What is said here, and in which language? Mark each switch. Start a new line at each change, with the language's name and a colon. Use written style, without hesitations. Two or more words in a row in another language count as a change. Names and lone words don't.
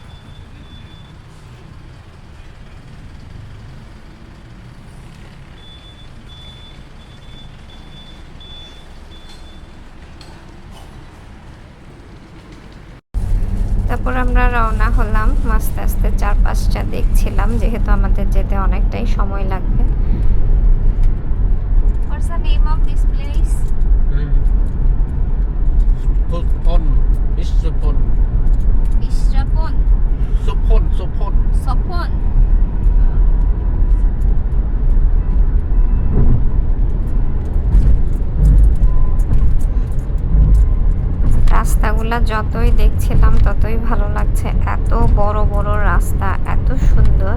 Bangla: তারপর আমরা রওনা হলাম, আস্তে আস্তে চারপাশটা দেখছিলাম, যেহেতু আমাদের যেতে অনেকটাই সময় লাগবে।
English: What's the name of this place? Supon. Supon. Ishrapon. Supon. Supon. Sopon.
Bangla: রাস্তাগুলা যতই দেখছিলাম ততই ভালো লাগছে। এত বড় বড় রাস্তা, এত সুন্দর।